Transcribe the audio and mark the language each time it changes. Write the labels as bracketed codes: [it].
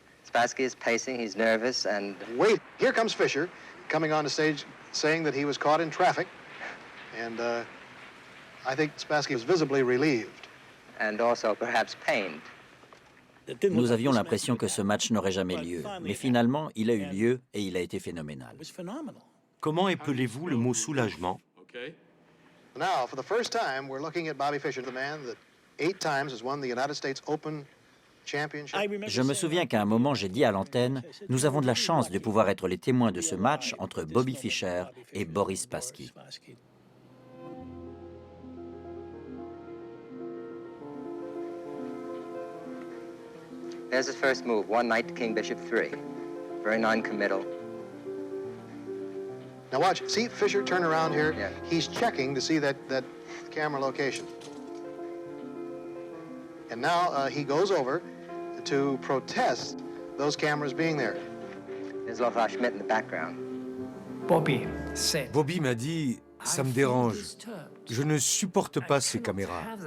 [en] Spassky is pacing, he's nervous, and... Wait, here comes Fischer, coming on the stage saying that he was caught in traffic. And I think Spassky was visibly relieved. And also perhaps pained. [fr] Nous avions l'impression que ce match n'aurait jamais lieu, mais finalement, il a eu lieu et il a été phénoménal. Comment épelez-vous le mot soulagement? [en] Now, for the first time, we're looking at Bobby Fischer, the man that 8 times has won the United States Open Championship. [fr] Je me souviens qu'à un moment, j'ai dit à l'antenne, nous avons de la chance de pouvoir être les témoins de ce match entre Bobby Fischer et Boris Spassky. [en] There's his first move, one knight to king bishop 3. Very non-committal. Now watch, see Fischer turn around here. Yeah. He's checking to see that camera location. And now he goes over to protest those cameras being there. There's Lothar Schmidt in the background. [fr] Bobby m'a dit, ça me dérange. Je ne supporte pas ces caméras.